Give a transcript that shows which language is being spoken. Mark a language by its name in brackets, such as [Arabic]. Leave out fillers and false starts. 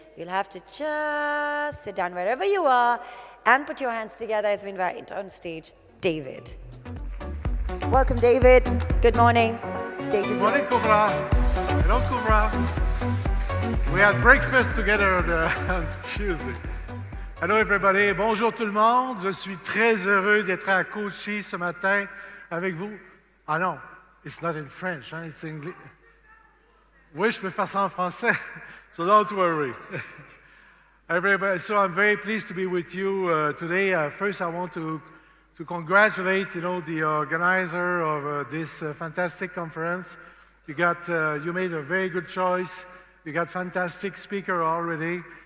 [English] You'll have to just sit down wherever you are and put your hands together as we invite on stage David. Welcome, David. Good morning. Stage is yours. Good morning, Cobra. Hello, Cobra. We had breakfast together on Tuesday. Hello, everybody. [French] Bonjour tout le monde. Je suis très heureux d'être à Kochi ce matin avec vous. Ah non, [English] it's not in French, hein? It's English. [French] Oui, je peux faire ça en français, [English] so don't worry. Everybody, so I'm very pleased to be with you today. First, I want to congratulate, the organizer of this fantastic conference. You made a very good choice. You got fantastic speaker already.